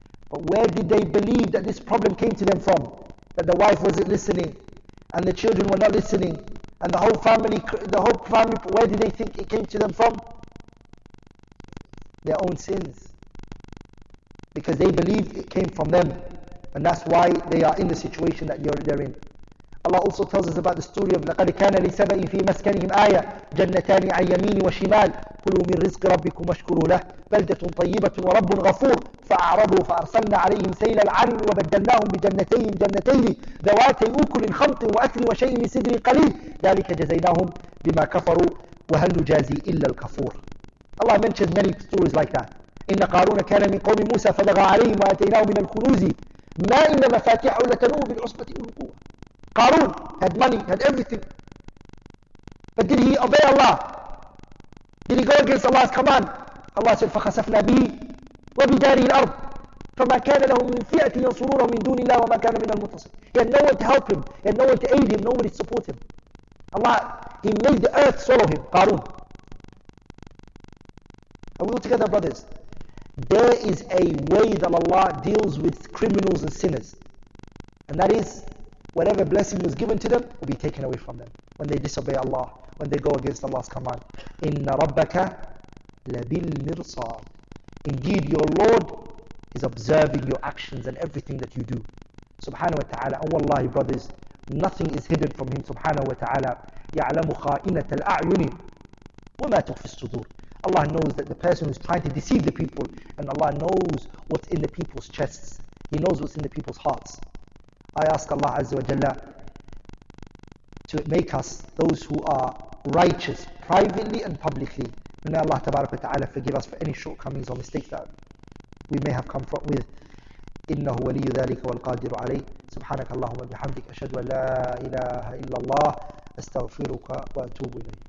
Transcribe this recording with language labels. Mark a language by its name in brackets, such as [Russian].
[English] But where did they believe that this problem came to them from? That the wife wasn't listening and the children were not listening and the whole family, where did they think it came to them from? Their own sins. Because they believed it came from them, and that's why they are in the situation that they're in. Allah also tells us about the story of [Arabic] لَقَدْ كَانَ لِسَبَإٍ فِي مَسْكَنِهِمْ آيَةٌ جَنَّتَانِ عَنْ يَمِينٍ وَشِمَالٍ كُلُوا مِنْ رِزْقِ رَبِّكُمْ وَاشْكُرُوا لَهُ بَلْدَةٌ طَيِّبَةٌ وَرَبٌّ غَفُورٌ فَأَعْرَضُوا فَأَرْسَلْنَا عَلَيْهِمْ سَيْلَ الْعَرِمِ وَبَدَّلْنَاهُمْ جَنَّتَيْنِ ذَوَاتَيْ أُكُلٍ خَمْطٍ وَأَثْلٍ وَشَيْءٍ مِنْ سِدْرٍ قَلِيلٍ ذَلِكَ جَزَيْنَاهُمْ بِمَا كَفَرُوا وَهَلْ نُجَازِي إِلَّا الْكَفُورَ. [English] Allah mentions many stories like that. [Arabic] إن قارون كان من قوم موسى فبغى عليهم وآتيناه من الكنوز ما إن مفاتحه لتنوء بالعصبة أولي القوة. [English] Qarun had money, had everything. But did he obey Allah? Did he go against Allah's command? Allah said [Arabic] فخسفنا به وبداره الأرض فما كان له من فئة ينصرونه من دون الله وما كان من المنتصرين. [English] He had no one to help him, he had no one to aid him, nobody to support him. Allah, he made the earth swallow him, Qarun. Are we all together, brothers? There is a way that Allah deals with criminals and sinners, and that is whatever blessing was given to them will be taken away from them when they disobey Allah, when they go against Allah's command. [Arabic] Inna rabbaka labil mirsad. [English] Indeed, your Lord is observing your actions and everything that you do. Subhanahu wa ta'ala. And wallahi, brothers, nothing is hidden from Him. [Arabic] Subhanahu wa ta'ala. يَعْلَمُ خَائِنَةَ الْأَعْيُنِ وَمَا تُخْفِي الصُّدُورِ. [English] Allah knows that the person who's trying to deceive the people, and Allah knows what's in the people's chests. He knows what's in the people's hearts. I ask Allah Azza wa Jalla to make us those who are righteous privately and publicly. And may Allah Tabarak wa Ta'ala forgive us for any shortcomings or mistakes that we may have come with. [Arabic] إنه ولي ذلك والقادر عليه. سبحانك اللهم وبحمدك أشهد أن لا إله إلا الله أستغفرك وأتوب إليك.